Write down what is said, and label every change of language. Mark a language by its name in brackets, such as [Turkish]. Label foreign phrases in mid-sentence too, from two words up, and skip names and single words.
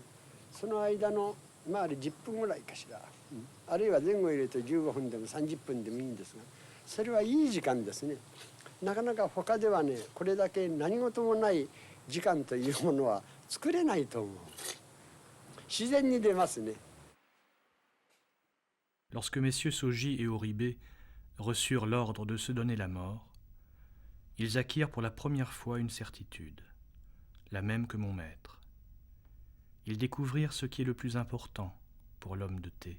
[Japanese] その間の周り10分ぐらいかしら、あるいは前後入れると15分でも30分でもいいんですが、それはいい時間ですね。なかなか他ではね、これだけ何事もない時間というものは作れないと思う。自然に出ますね。 [French] Lorsque messieurs Saugy et Auribé reçurent l'ordre de se donner la mort, ils acquirent pour la première fois une certitude, la même que mon maître. Ils découvrirent ce qui est le plus important pour l'homme de thé.